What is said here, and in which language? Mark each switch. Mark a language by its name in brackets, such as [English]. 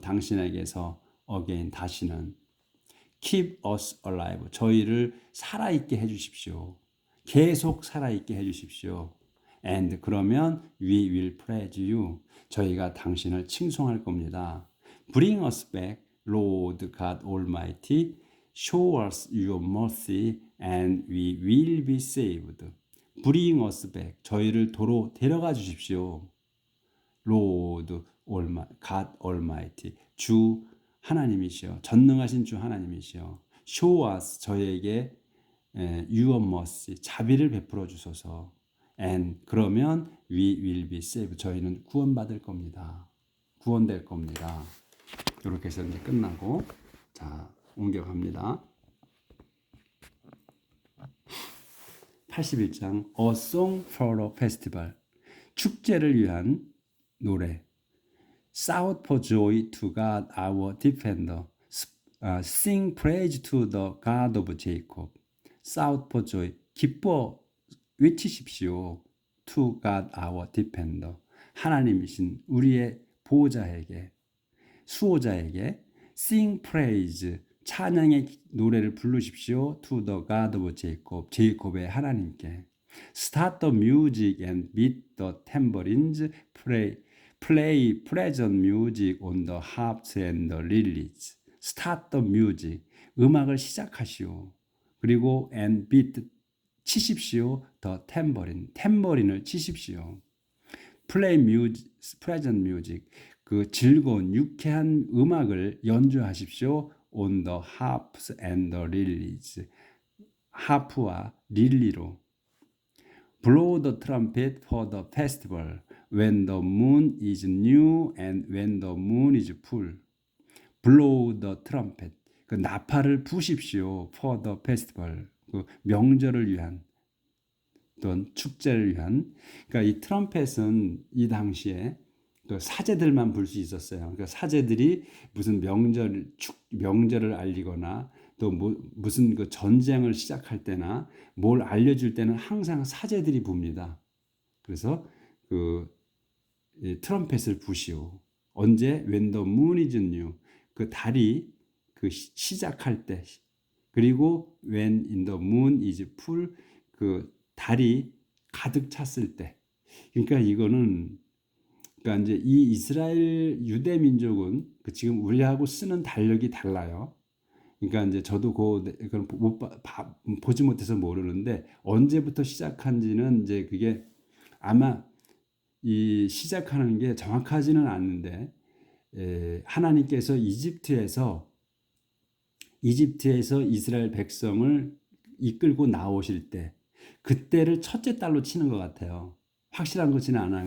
[Korean] 당신에게서 again. [English] 다시는. Keep us alive. [Korean] 저희를 살아있게 해주십시오. 계속 살아있게 해주십시오. [English] And 그러면 we will praise you. [Korean] 저희가 당신을 칭송할 겁니다. [English] Bring us back, Lord God Almighty. Show us your mercy and we will be saved. Bring us back. [Korean] 저희를 도로 데려가 주십시오. [English] Lord God Almighty. 주 하나님이시여. [Korean] 전능하신 주 하나님이시여. [English] Show us. 저희에게 your mercy. [Korean] 자비를 베풀어 주소서. [English] And 그러면 we will be saved. [Korean] 저희는 구원받을 겁니다. 구원될 겁니다. 이렇게 해서 이제 끝나고 자 옮겨갑니다. [English] 81장 A Song for a Festival. 축제를 위한 노래. Shout for joy to God our defender. Sing praise to the God of Jacob. Shout for joy. 기뻐 외치십시오. To God our defender. [Korean] 하나님이신 우리의 보호자에게, 수호자에게 sing praise. 찬양의 노래를 부르십시오. [English] To the God of Jacob. 제이콥의 하나님께. Start the music and beat the tambourines. Play pleasant music on the harps and the lilies. Start the music. 음악을 시작하시오. [Korean] 그리고 and beat 치십시오. The tambourine. 탬버린을 치십시오. [English] Play music, pleasant music. [Korean] 그 즐거운 유쾌한 음악을 연주하십시오. [English] On the harps and the lilies. [Korean] 하프와 릴리로. [English] Blow the trumpet for the festival. When the moon is new and when the moon is full. Blow the trumpet. 그 나팔을 부십시오. For the festival. [Korean] 그 명절을 위한 또는 축제를 위한. 그러니까 이 트럼펫은 이 당시에 그 사제들만 불 수 있었어요. 그러니까 사제들이 무슨 명절을 알리거나 또 무슨 그 전쟁을 시작할 때나 뭘 알려줄 때는 항상 사제들이 붑니다. 그래서 트럼펫을 부시오. [English] 언제? When the moon is new. 그 달이 시작할 때. 그리고 when in the moon is full. [Korean] 그 달이 가득 찼을 때. 그러니까 그러니까 이제 이 이스라엘 유대 민족은 지금 우리하고 쓰는 달력이 달라요. 그러니까 이제 저도 그걸 보지 못해서 모르는데 언제부터 시작한지는 이제 그게 아마 이 시작하는 게 정확하지는 않는데 하나님께서 이집트에서 이스라엘 백성을 이끌고 나오실 때 그때를 첫째 달로 치는 것 같아요. 확실한 것지는 않아요.